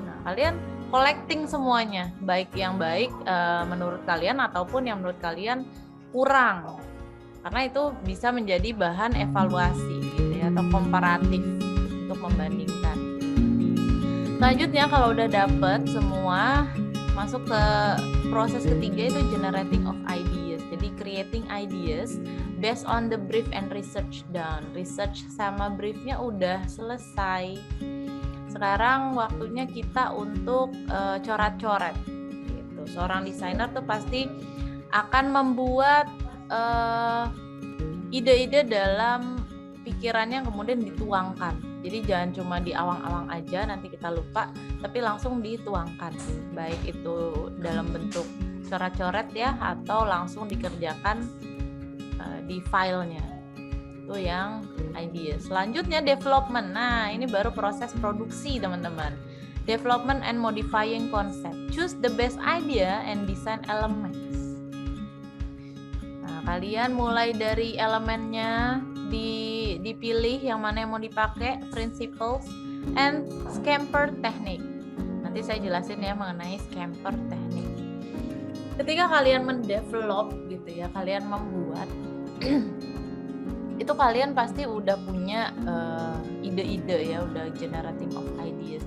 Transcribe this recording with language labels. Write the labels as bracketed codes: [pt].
[id] Nah, kalian collecting semuanya, baik yang baik menurut kalian ataupun yang menurut kalian kurang. Karena itu bisa menjadi bahan evaluasi gitu ya, atau komparatif untuk membandingkan. Selanjutnya kalau udah dapet semua, masuk ke proses ketiga itu [en] generating of ideas. [id] Jadi [en] creating ideas based on the brief and research done. [id] Research sama briefnya udah selesai. Sekarang waktunya kita untuk coret-coret. Gitu. Seorang desainer tuh pasti akan membuat ide-ide dalam pikirannya kemudian dituangkan. Jadi jangan cuma di awang-awang aja nanti kita lupa, tapi langsung dituangkan. Baik itu dalam bentuk coret-coret ya, atau langsung dikerjakan di filenya. Itu yang idea. Selanjutnya development. Nah, ini baru proses produksi, teman-teman. [en] Development and modifying concept. Choose the best idea and design elements. [id] Nah, kalian mulai dari elemennya dipilih yang mana yang mau dipakai, [en] principles and scamper technique. [id] Nanti saya jelasin ya mengenai scamper technique. Ketika kalian mendevelop gitu ya, kalian membuat itu kalian pasti udah punya ide-ide ya, udah [en] generating of ideas.